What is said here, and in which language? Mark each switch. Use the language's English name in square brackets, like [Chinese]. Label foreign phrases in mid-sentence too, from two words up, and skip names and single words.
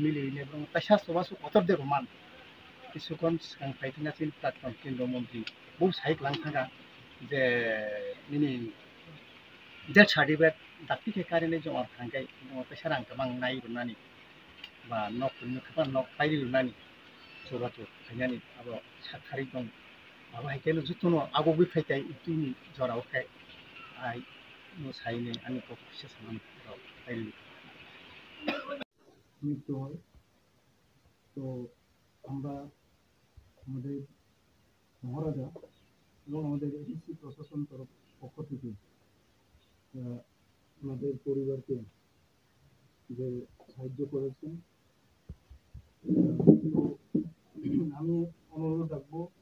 [Kok Borok] मिलिने बरङ तासा सुबासु कतर दे रमान किसुकन सिगां फाइटिना सिन प्लाटफर्म केन्द्र मन्त्रि बहु साइक लांथागा जे मिनि [English] death certificate [Kok Borok] दाक्ति के कारिने जमा थांगाय तासा रां गोबां नायरुनानि बा नखुनो खबा नख फाइरुनानि सोबाथु फाइनानि आबो साथारि दं आबो हाइकेनो जुतनो आगो बिफाइताय उतुनि जरावखाय आइ नो साइने आनि पक्षे सामान फाइलि [Bangla] মৃত্যু হয় তো আমরা আমাদের মহারাজা এবং আমাদের এডিসি প্রশাসন তরফ পক্ষ থেকে আমাদের পরিবারকে যে সাহায্য করেছেন তো আমি অনুরোধ রাখবো